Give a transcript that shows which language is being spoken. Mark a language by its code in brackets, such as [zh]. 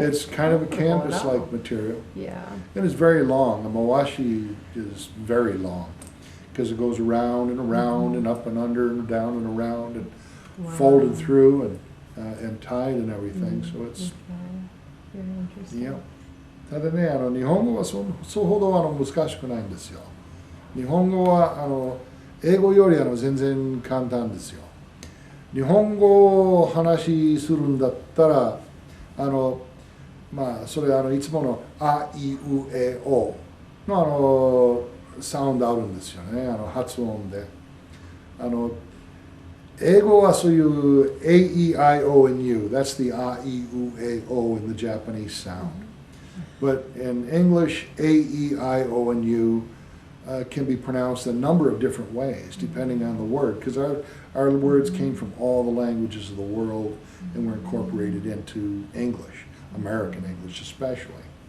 [en] It's kind of a canvas-like material. Yeah. And it's very long. The mawashi is very long because it goes around and around and up and under and down and around and folded through and tied and everything. So it's very interesting. Yeah. [ja] ただね、日本語はそうほど難しくないんですよ。日本語は英語より全然簡単ですよ。日本語を話しするんだったら、まあ、それいつものあいうえおのサウンドあるんですよね、発音で。英語はそういう [en] A, E, I, O, and U. That's the A, E, U, A, O in the Japanese sound. But in English, A, E, I, O, and U can be pronounced a number of different ways depending on the word, because our words came from all the languages of the world and were incorporated into English, American English especially.